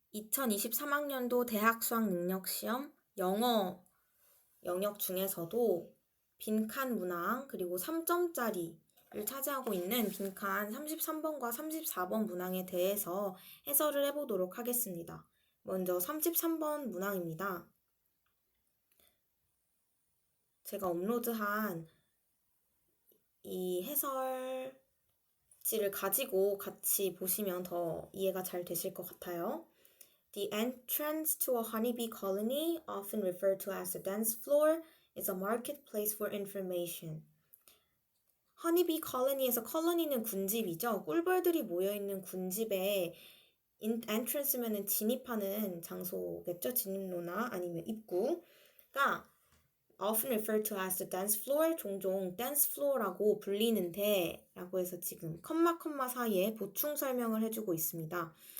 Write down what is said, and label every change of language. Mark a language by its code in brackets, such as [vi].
[ko] 2023학년도 대학 수학 능력 시험 영어 영역 중에서도 빈칸 문항 그리고 3점짜리를 차지하고 있는 빈칸 33번과 34번 문항에 대해서 해설을 해보도록 하겠습니다. 먼저 33번 문항입니다. 제가 업로드한 이 해설지를 가지고 같이 보시면 더 이해가 잘 되실 것 같아요. [en] The entrance to a honeybee colony, often referred to as the dance floor, is a marketplace for information. [ko] honeybee colony에서 colony는 군집이죠. 꿀벌들이 모여있는 군집에 entrance면은 진입하는 장소겠죠. 진입로나 아니면 입구가 [en] often referred to as the dance floor, [ko] 종종 dance floor라고 불리는데 라고 해서 지금 컴마 사이에 보충 설명을 해주고 있습니다.